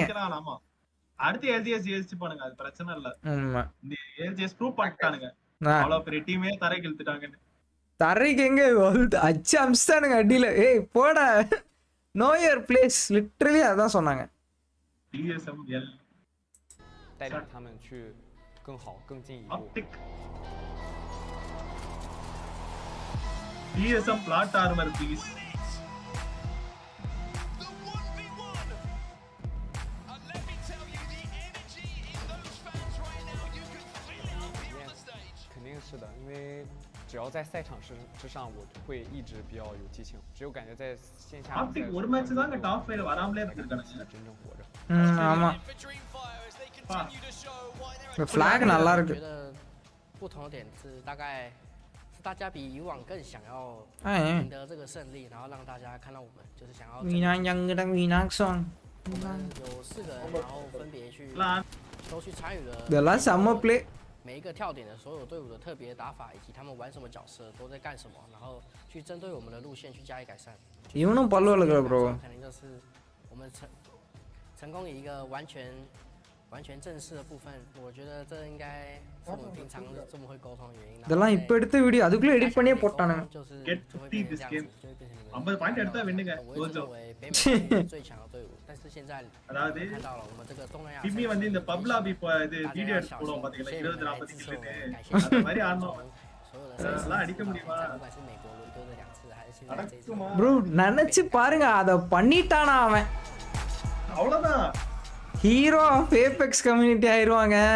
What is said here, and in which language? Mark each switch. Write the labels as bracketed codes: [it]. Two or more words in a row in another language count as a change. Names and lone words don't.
[ta] ஆமா அடுத்து ALGS ஜெயிச்சுப்பானுங்க, அது பிரச்சனை இல்ல. ஆமா இந்த ALGS ப்ரூவ் பண்ணிட்டானுங்க அவ்வளவு பெரிய டீமே தரைக்கு இழுத்துட்டாங்கன்னு. தரைக்கு எங்க அச்சு அமிச்சிட்டானுங்க அடியில. ஏய் போடா, [en] know your place, [ta] லிட்டரலி அதான் சொன்னாங்க. DSML [zh] 带领他们去更好更进一步。 [en] DSM plot armor please. [zh] 是的，因为只要在赛场之上，我会一直比较有激情。只有感觉在线下， [ta] ஒரு மேட்ச் தாங்க டாப் 5 வராமலே இருக்கானுங்க. [zh] 真正活着。 [ta] ஆமா ஃபிளாக் நல்லா இருக்கு. [zh] 觉得不同的点是大概是大家比以往更想要赢得这个胜利，然后让大家看到我们就是想要。我们有4个人，然后分别去都去参与了。 [ta] இதெல்லாம் செம்ம ப்ளே。 [zh] 每一个跳点的所有队伍的特别打法，以及他们玩什么角色，都在干什么，然后去针对我们的路线去加以改善。 [ta] இவனும் பல்லு வளர்க்குற ப்ரோ。 [zh] 可能就是我们成功以一个完全正式的部分，我觉得这应该是我们平常这么会沟通的原因。 [ta] இதெல்லாம் இப்ப எடுத்த வீடியோ அதுக்குள்ள எடிட் பண்ணியே போட்டானுங்க. [en] Get 50 this game. [ta] 50 பாயிண்ட் எடுத்தா வின்னுங்க டோஜோ. [zh] 最强的队伍，但是现在 [ta] அதாவது [zh] 看到了我们这个东南亚。 [ta] பிம்மி வந்து இந்த [en] pub lobby [ta] இது வீடியோ எடுத்து போடுவோம் பாத்தீங்களா 20-40 கில்லுன்னு அந்த மாதிரி ஆடணும். அதெல்லாம் அடிக்க முடியுமா? ப்ரோ நினைச்சு பாருங்க, அத பண்ணிட்டானா அவன். அவ்வளவுதான், [en] hero of Apex community ஆயிருவாங்க.